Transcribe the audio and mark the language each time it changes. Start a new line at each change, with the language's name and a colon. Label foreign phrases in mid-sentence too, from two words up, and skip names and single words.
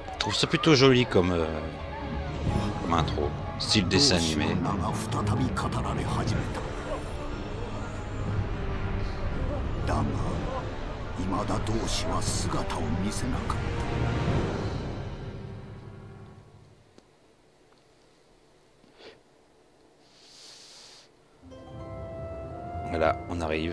French: trouve ça plutôt joli comme intro. Style dessin animé.
Japanese: 同志の名が再び語られ始めた。だが未だ同志は姿を見せなかった。
French: Voilà, on arrive.